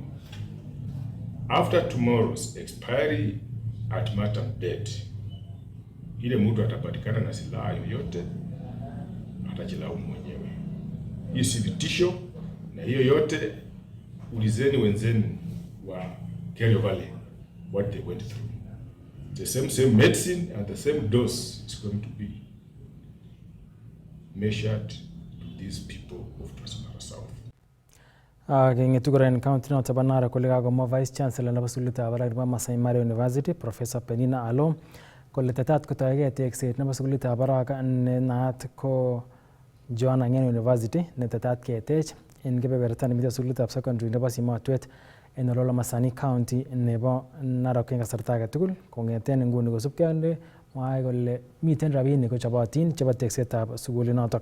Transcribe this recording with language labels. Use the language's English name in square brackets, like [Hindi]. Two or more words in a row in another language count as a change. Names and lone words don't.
[English] After tomorrow's expiry ultimatum date, [Swahili] ile mtu atapatikana na silaha yoyote atajilaumu mwenyewe. Hii si vitisho Na hiyo yote ulizeni wenzenu wa Kerio Valley [English] what they went through. The same medicine and the same dose is going to be measured to these people of Transmara South. [Kalenjin] Ngetukuren county noto banara kolega go [English] vice chancellor [Kalenjin] nebo sugulitab barak nebo Masai Mara University Professor Penina Alo kole tetat kotoige tekset nebo sugulitab barak ne naat ko Joanna Ngeno University ne tetat ketech en kebeberta nemiten sugulitab secondary nebo Simotwet en Ololo Masani County nebo Narok en kasarta age tugul kongeten nguni kosubkei ak mwae kole miten rabinik kochobotin chebo teksetab sugulinotok.